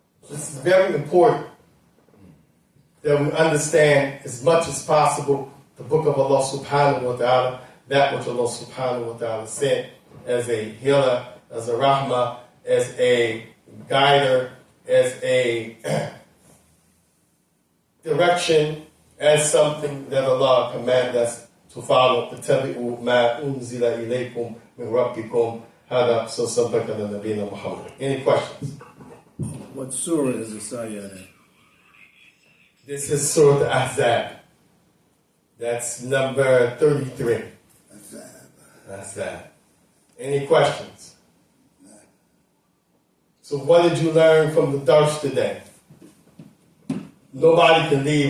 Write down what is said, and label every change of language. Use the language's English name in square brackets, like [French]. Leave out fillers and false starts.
[English] This is very important that we understand as much as possible the book of Allah [Arabic] subhanahu wa ta'ala, [English] that which Allah subhanahu wa ta'ala sent as a healer, as a rahmah, as a guider, as a direction, as something that Allah commanded us to follow. [Arabic] فَاتَّبِعُوا مَا أُنزِلَ إِلَيْكُمْ مِنْ رَبِّكُمْ هَذَا صَدَّقَ نَبِينا Muhammad. [English] Any questions? What surah is the ayah in? This is Surah Ahzab. That's number 33. That's that. Any questions? So what did you learn from the Dars today? nobody can leave.